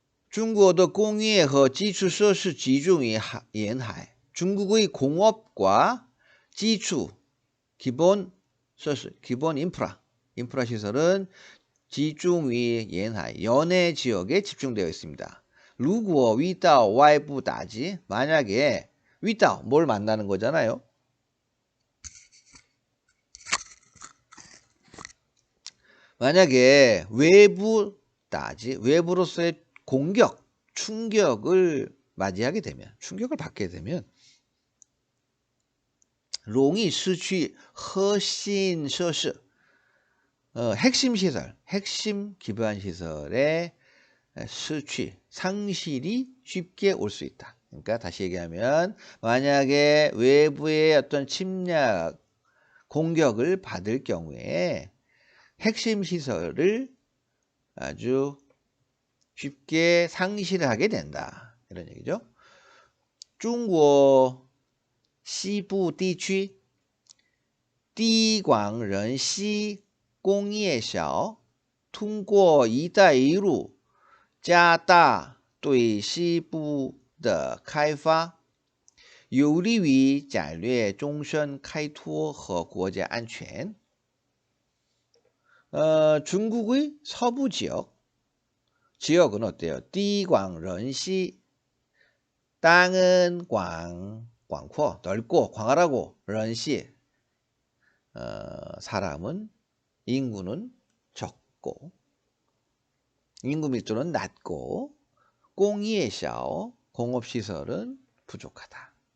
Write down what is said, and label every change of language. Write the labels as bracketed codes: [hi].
[zh] 中国的工业和基础设施集中于沿海. [ko] 중국의 공업과 기초, 기본设施, 기본 인프라 시설은 집중위沿海, 연해 지역에 집중되어 있습니다. [zh] 如果遇到外部打击, [ko] 만약에 [zh] 遇到 [ko] 뭘 만나는 거잖아요. 만약에 외부 따지 외부로서의 공격, 충격을 맞이하게 되면, 충격을 받게 되면 [zh] 容易失去核心设施 [ko] 핵심 시설, 핵심 기반 시설의失去, 상실이 쉽게 올 수 있다. 그러니까 다시 얘기하면 만약에 외부의 어떤 침략, 공격을 받을 경우에 핵심 시설을 아주 쉽게 상실하게 된다. 이런 얘기죠. [zh] 중국西部地区地广人稀工业小通过一带一路加大对西部的开发有利于战略纵深开拓和国家安全 [ko] 중국의 서부 지역은 어때요? 띠광런시 땅은 광고 넓고 광활하고 런시 사람은 인구는 적고 인구 밀도는 낮고 공예샤오 공업시설은 부족하다.